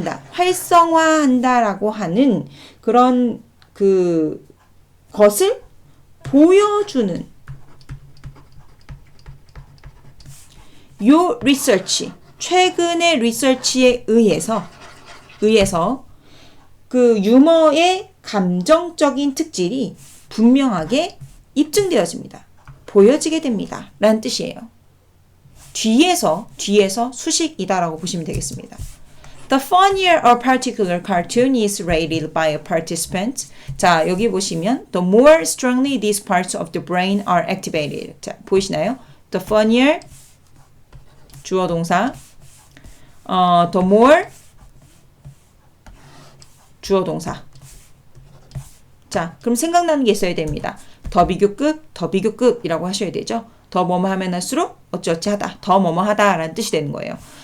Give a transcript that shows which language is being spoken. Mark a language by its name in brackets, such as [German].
[Korean] 활성화한다라고 하는 그런 것을 보여주는 요 리서치, 최근의 리서치에 의해서 그 유머의 감정적인 특질이 분명하게 입증되어집니다. 보여지게 됩니다. 라는 뜻이에요. 뒤에서 수식이다라고 보시면 되겠습니다. [English] The funnier a particular cartoon is rated by a participant. [Korean] 자, 여기 보시면 [English] the more strongly these parts of the brain are activated. [Korean] 자, 보이시나요? [English] The funnier [Korean] 주어 동사 [English] the more [Korean] 주어 동사. 자, 그럼 생각나는 게 있어야 됩니다. 더 비교급이라고 하셔야 되죠. 더 뭐뭐 하면 할수록 어찌어찌 하다, 더 뭐뭐 하다라는 뜻이 되는 거예요.